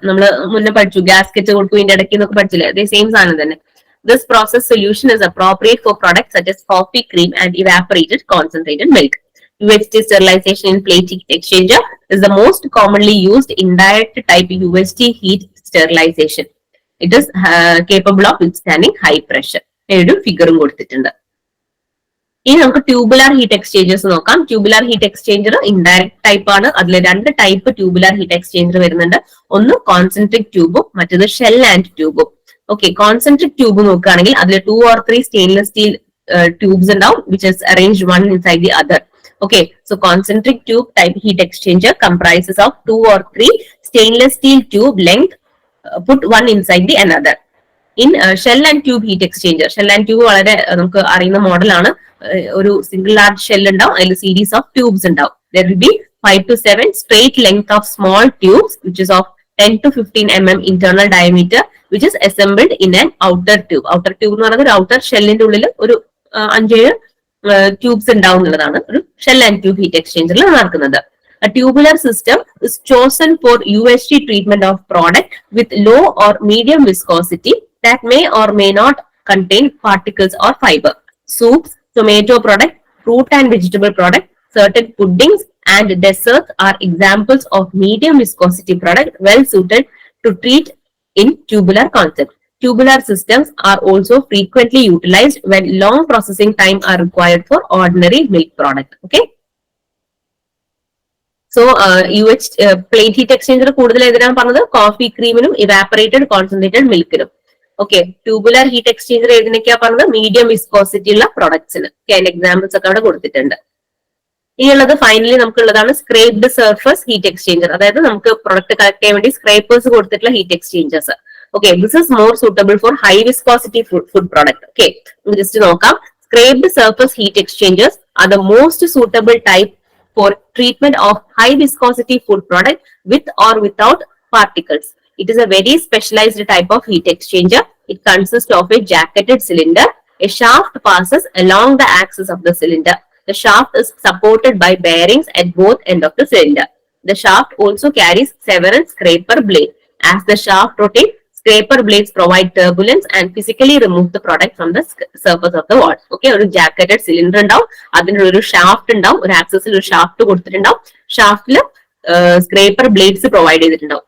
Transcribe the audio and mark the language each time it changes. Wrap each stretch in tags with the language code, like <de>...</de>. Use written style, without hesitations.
<ml>നമ്മൾ മുന്നേ പഠിച്ചു ഗ്യാസ്കറ്റ് കൊടുക്കും ഇതിന്റെ ഇടയ്ക്ക് എന്നൊക്കെ പഠിച്ചില്ലേ, അതേ സെയിം സാധനം തന്നെ.</ml> <en>This process solution is appropriate for products such as coffee, cream and evaporated concentrated milk. UHT sterilization in plate heat exchanger is the most commonly used indirect type UHT heat sterilization. It is capable of withstanding high pressure.</en> <ml>ഒരു ഫിഗറും കൊടുത്തിട്ടുണ്ട്. ഇനി നമുക്ക് tubular heat exchangers നോക്കാം. Tubular heat exchanger indirect type ആണ്. അതിൽ രണ്ട് type tubular heat exchanger വരുന്നുണ്ട്. ഒന്ന് കോൺസെൻട്രിക് ട്യൂബും മറ്റേത് shell and ട്യൂബും. Okay, concentric tube നോക്കുകയാണെങ്കിൽ അതിൽ 2 or 3 സ്റ്റെയിൻലെസ് സ്റ്റീൽ ട്യൂബ്സ് ഉണ്ടാവും</ml> <en>Which is arranged one inside the other. Okay, so concentric tube type heat exchanger comprises of 2 or 3 stainless steel tube length put one inside the another. In shell and tube heat exchanger, shell and tube</en> <ml>വളരെ നമുക്ക് അറിയുന്ന മോഡലാണ്. ഒരു single large shell ഉണ്ടാവും, അതിൽ series of tubes ഉണ്ടാവും.</ml> <en>There will be 5 to 7 straight length of small tubes which is of 10 to 15 mm internal diameter which is assembled in an outer tube.</en> <ml>Outer tube എന്ന് പറയുന്നത് ഒരു outer ഷെല്ലിന്റെ ഉള്ളിൽ ഒരു 5-7 tubes ഉണ്ടാവും എന്നുള്ളതാണ് ഒരു ഷെൽ ആൻഡ് ട്യൂബ് ഹീറ്റ് എക്സ്ചേഞ്ചറിൽ നടക്കുന്നത്.</ml> <en>A tubular system is chosen for UHT treatment of product with low or medium viscosity that may or may not contain particles or fiber. Soups, tomato product, fruit and vegetable product, certain puddings and desserts are examples of medium viscosity product well suited to treat in tubular concept. Tubular systems are also frequently utilized when long processing time are required for ordinary milk product. Okay.</en> <ml>So plate heat exchanger കൂടുതൽ ഏതിനാണ് പറഞ്ഞത്? Coffee ക്രീമിനും evaporated concentrated മിൽക്കിനും. Okay, tubular heat exchanger ഏതിനൊക്കെയാ പറഞ്ഞത്? Medium viscosity ഉള്ള പ്രൊഡക്ട്സിന്. അതിന്റെ examples ഒക്കെ അവിടെ കൊടുത്തിട്ടുണ്ട്. ഇനിയുള്ളത് finally നമുക്കുള്ളതാണ് സ്ക്രേപ്ഡ് surface heat exchanger. അതായത് നമുക്ക് പ്രൊഡക്റ്റ് കളക്ട് ചെയ്യാൻ വേണ്ടി സ്ക്രേപ്പേഴ്സ് കൊടുത്തിട്ടുള്ള heat exchangers.</ml> <en>Okay, this is more suitable for high viscosity food product.</en> <ml>Okay, just നോക്കാം.</ml> <en>Scraped surface heat exchangers are the most suitable type for treatment of high viscosity food product with or without particles. It is a very specialized type of heat exchanger. It consists of a jacketed cylinder. A shaft passes along the axis of the cylinder. The shaft is supported by bearings at both ends of the cylinder. The shaft also carries several scraper blades. As the shaft rotates, scraper blades provide turbulence and physically remove the product from the surface of the wall.</en> <ml>Okay, ഒരു jacketed cylinder ഉണ്ടാവും, അതിനൊരു shaft ഉണ്ടാവും, ഒരു ആക്സസിൽ ഒരു shaft കൊടുത്തിട്ടുണ്ടാവും, ഷാഫ്റ്റില് scraper blades provide ചെയ്തിട്ടുണ്ടാവും.</ml>